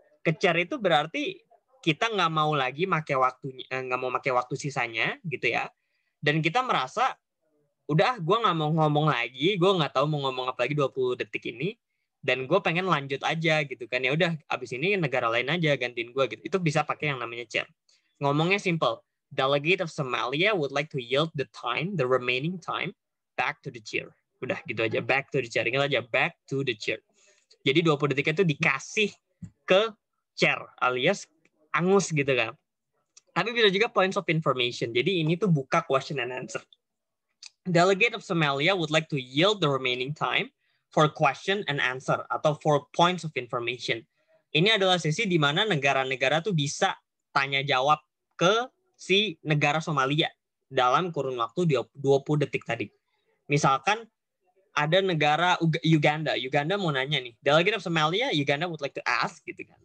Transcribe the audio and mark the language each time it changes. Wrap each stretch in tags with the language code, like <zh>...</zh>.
<id>Ke chair itu berarti kita nggak mau lagi nggak mau pakai waktu sisanya gitu ya. Dan kita merasa udah gue nggak mau ngomong lagi, gue nggak tahu mau ngomong apa lagi 20 detik ini, dan gue pengen lanjut aja gitu kan. Ya udah abis ini negara lain aja gantiin gue gitu. Itu bisa pakai yang namanya chair. Ngomongnya simple.</id> <en>Delegate of Somalia would like to yield the remaining time back to the chair.</en> <id>Udah gitu aja,</id> <en>back to the chair.</en> <id>Ingat aja, back to the chair. Jadi 20 detik itu dikasih ke chair alias angus gitu kan. Tapi bisa juga points of information. Jadi ini tuh buka question and answer.</id> <en>Delegate of Somalia would like to yield the remaining time for question and answer atau for points of information.</en> <id>Ini adalah sesi di mana negara-negara tuh bisa tanya jawab ke si negara Somalia dalam kurun waktu 20 detik tadi. Misalkan ada negara Uganda mau nanya nih,</id> <en>delegate of Somalia, Uganda would like to ask</en> <id>gitu kan.</id>